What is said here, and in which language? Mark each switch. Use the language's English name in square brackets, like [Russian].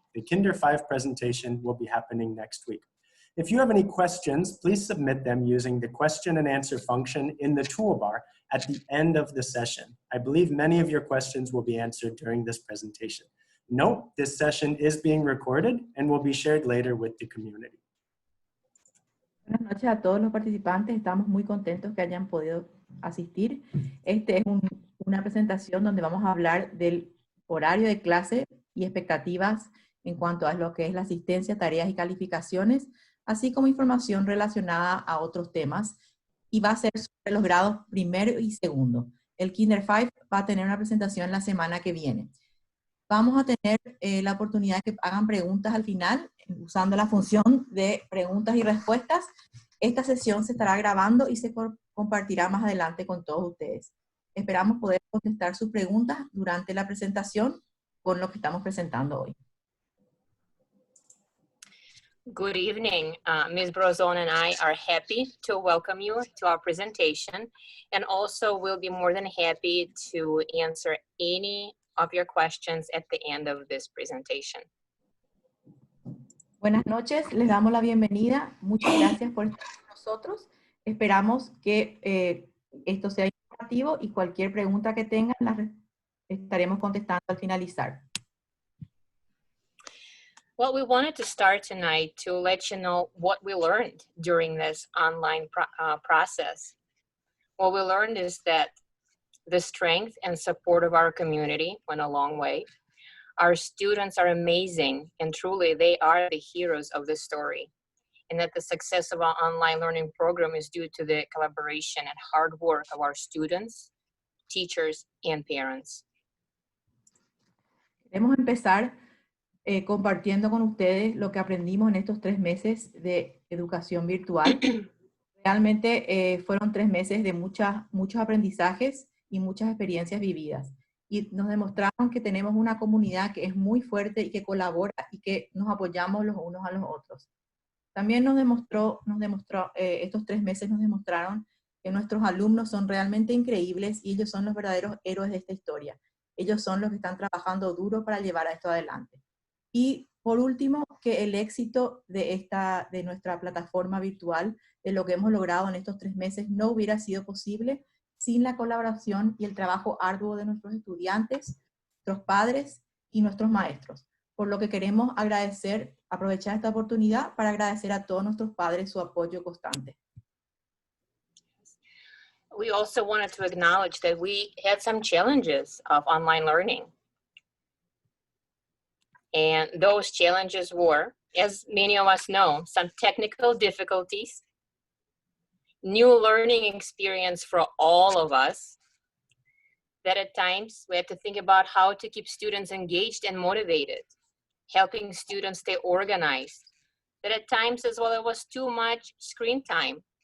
[English] The Kinder 5 presentation will be happening next week. If you have any questions, please submit them using the question and answer function in the toolbar at the end of the session. I believe many of your questions will be answered during this presentation. Note, this session is being recorded and will be shared later with the community. [Spanish] Buenas noches a todos los participantes. Estamos muy contentos que hayan podido asistir. Este es una presentación donde vamos a hablar del horario de clase y expectativas en cuanto a lo que es la asistencia, tareas y calificaciones, así como información relacionada a otros temas, y va a ser sobre los grados primero y segundo. El Kinder 5 va a tener una presentación la semana que viene. Vamos a tener la oportunidad de que hagan preguntas al final, usando la función de preguntas y respuestas. Esta sesión se estará grabando y se compartirá más adelante con todos ustedes. Esperamos poder contestar sus preguntas durante la presentación con lo que estamos presentando hoy. [English] Good evening. Ms. Brozon and I are happy to welcome you to our presentation, and also we'll be more than happy to answer any of your questions at the end of this presentation. [Spanish] Buenas noches, les damos la bienvenida. Muchas gracias por estar con nosotros. Esperamos que esto sea informativo y cualquier pregunta que tengan la estaremos contestando al finalizar. [English] Well, we wanted to start tonight to let you know what we learned during this online process. What we learned is that the strength and support of our community went a long way. Our students are amazing, and truly they are the heroes of the story. And that the success of our online learning program is due to the collaboration and hard work of our students, teachers, and parents. [Spanish] Queremos empezar compartiendo con ustedes lo que aprendimos en estos 3 meses de educación virtual. Realmente fueron 3 meses de muchos aprendizajes y muchas experiencias vividas. Y nos demostraron que tenemos una comunidad que es muy fuerte y que colabora y que nos apoyamos los unos a los otros. También estos 3 meses nos demostraron que nuestros alumnos son realmente increíbles y ellos son los verdaderos héroes de esta historia. Ellos son los que están trabajando duro para llevar a esto adelante. Y por último, que el éxito de nuestra plataforma virtual, de lo que hemos logrado en estos 3 meses, no hubiera sido posible sin la colaboración y el trabajo arduo de nuestros estudiantes, nuestros padres y nuestros maestros. Por lo que queremos aprovechar esta oportunidad para agradecer a todos nuestros padres su apoyo constante. [English] We also wanted to acknowledge that we had some challenges of online learning. And those challenges were, as many of us know, some technical difficulties, new learning experience for all of us, that at times we had to think about how to keep students engaged and motivated, helping students stay organized, that at times as well it was too much screen time